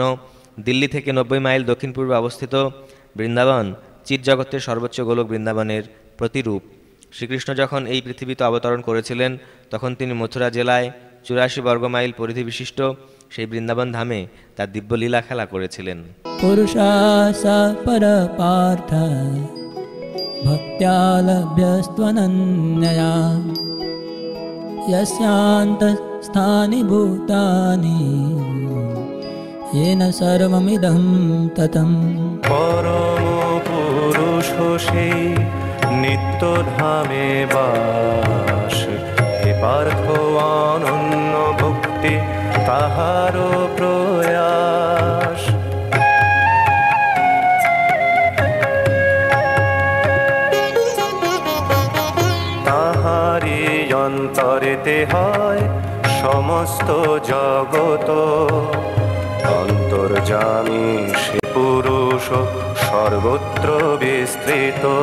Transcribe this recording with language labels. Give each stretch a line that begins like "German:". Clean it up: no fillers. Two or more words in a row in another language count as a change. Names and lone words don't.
Bangla: দিল্লি থেকে 90 মাইল দক্ষিণ পূর্বে অবস্থিত বৃন্দাবন চিৎ জগতের সর্বোচ্চ গোলক বৃন্দাবনের প্রতিরূপ। শ্রীকৃষ্ণ যখন এই পৃথিবীতে অবতরণ করেছিলেন তখন তিনি মথুরা জেলায় 84 বর্গমাইল পরিধি বিশিষ্ট সেই বৃন্দাবন ধামে তার দিব্য লীলা খেলা করেছিলেন।
Sanskrit: पुरुषा सा परपार्थ भक्त्या लभ्यस्त्वनन्यया यस्यान्तस्थानि भूतानि येन सर्वमिदं ततं।
Bangla: পরম পুরুষ সেই নিত্য ধামে বাস, হে পার্থ অনন্য ভক্তি তাহারও প্রয়াস। তাহারি অন্তরেতে হয় সমস্ত জগত, অন্তর্যামী সে পুরুষ সর্বত্র বিস্তৃত।